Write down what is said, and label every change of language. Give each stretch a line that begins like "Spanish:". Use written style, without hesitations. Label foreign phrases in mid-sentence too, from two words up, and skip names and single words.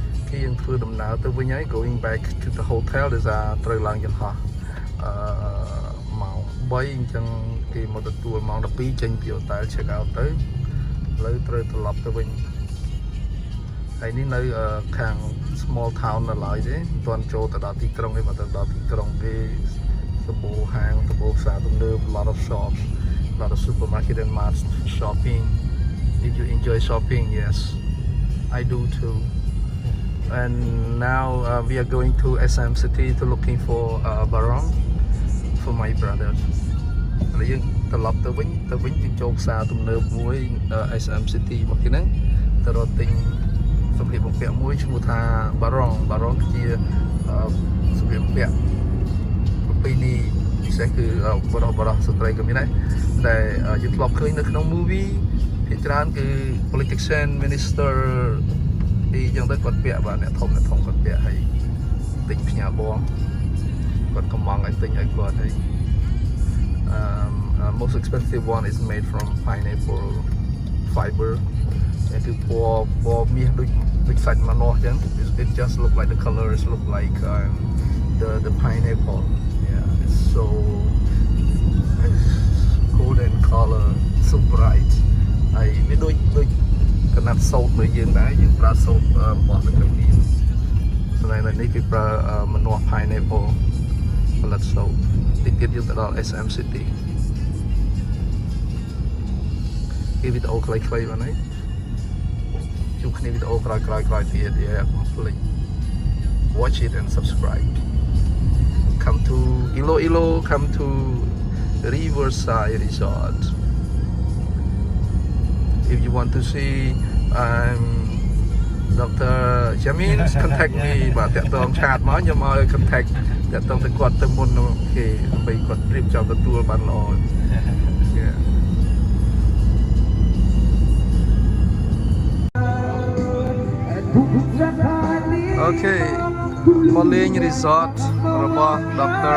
Khmer: យើងធ្វើដំណើរទៅវិញហើយ
English: going back to the hotel
Khmer: ដែលថាត្រូវឡើងយន្តហោះម៉ោង3អញ្ចឹងគេមកទទួលម៉ោង12ចេញពី
English: hotel check out
Khmer: ទៅឥឡូវត្រូវត្រឡប់ទៅវិញហើយនេះនៅខាង
English: small town
Khmer: នៅឡើយទេមិនទាន់ចូលទៅ ដល់ទីក្រុងទេបើទៅដល់ទីក្រុងគេសម្បូរហាងសម្បូរផ្សារទំនើប
English: lot of shops lot of supermarket and mart shopping if you enjoy shopping yes I do too and now we are going to SM City to looking for barang for my brother
Khmer: ហើយយើងត្រឡប់ទៅវិញទៅចូលផ្សារទំនើប មួយ SM City មកទីហ្នឹងទៅរកទិញសម្លៀកបំពាក់មួយឈ្មោះថា barang គឺជាសម្លៀកបំពាក់ប្រពៃណីពិសេសគឺបរិះស្ត្រីក៏មានដែរដែលយើងធ្លាប់ឃើញនៅក្នុង movie ភាគច្រើនគឺ
English: politician minister
Khmer: ទីយ៉ាងទៅគាត់ពាក់បាទអ្នកធំគាត់ពាក់ហើយទិញផ្ញើបងគាត់កំងឲ្យទិញឲ្យគាត់ហើយ
English: most expensive one is made from pineapple fiber
Khmer: គឺពណ៌មាសដូចសាច់ម៉ាណោះអញ្ចឹង
English: it just look like the colors look like the pineapple yeah it's so golden color so bright
Khmer: ហើយវាដូចកណាត់សូត្រដូចយើងដែរយើងប្រើសូត្ររបស់នៅក្នុងនេះសម្រាប់នេះគឺប្រើម្នាស់ pineapple ផលិតសូត្រតិចទៀតយើងទៅដល់ SM City គេវីដេអូខ្លីៗបានហើយជួបគ្នាវីដេអូក្រោយទៀត
English: yeah complete watch it and subscribe come to Iloilo come to Riverside Resort if you want to see Dr.
Khmer: Jamin
English: contact me
Khmer: បាទតាក់ទងឆាតមកខ្ញុំឲ្យ contact តាក់ទងទៅគាត់ទៅមុនគេដើម្បីគាត់រៀបចំទទួលបានល្អ
English: yeah Okay Moling Resort
Khmer: របស់ Dr.